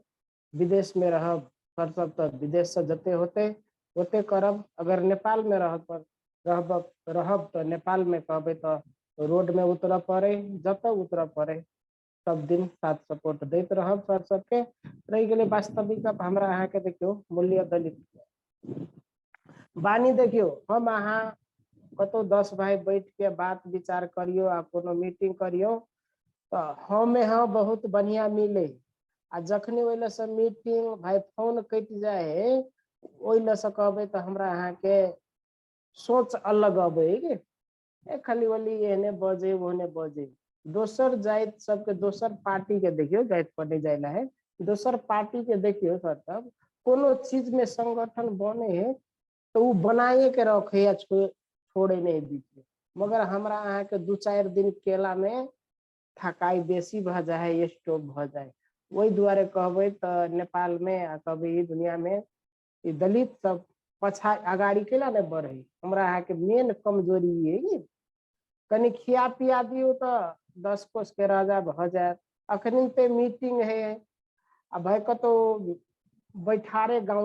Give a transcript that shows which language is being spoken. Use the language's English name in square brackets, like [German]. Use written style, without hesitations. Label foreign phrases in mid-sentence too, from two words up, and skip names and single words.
[Maithili] विदेश में रहब सर सब तो विदेश से जते होते ओते करब। अगर नेपाल में रहब तो नेपाल में कहबे तो रोड में उतर पड़े, जब उतर पड़े सब दिन साथ सपोर्ट देते रहब सर सबके। रही गए वास्तविक हमरा अहाँ के देखियो मूल्य दलित बानी, देखियो हम अहाँ कतो 10 भाई बैठ के बात विचार करियो आ कोनो मीटिंग करियो तो हमें हाँ बहुत बढ़िया मिले। आ जखनी ओइला से मीटिंग भाई फोन कट जाए ओइला से कहबे तो हमरा अहाँ के सोच अलग अबे खाली वाली एने बजे ओने बजे। दोसर जाइत सबके दोसर पार्टी के देखियो जाइत पर नहीं जाइला है, दोसर पार्टी के देखियो सर सब कोनो चीज में संगठन बने है तो वो बनाए के रखे या छोड़े नहीं बीच में। मगर हमरा अहाँ के 2-4 दिन केला में थकाई बेसी भ जाए, स्टॉप भ जाए। वही दुआरे कहबे तो नेपाल में कभी दुनिया में दलित सब पछा अगाड़ी केला ने बढ़े। हमरा अहाँ के मेन कमजोरी है कनी खिया पिया दियो तो 10 कोस के राजा भ जाए। अखनी पे मीटिंग है अब भाई कतो बैठारे गाँव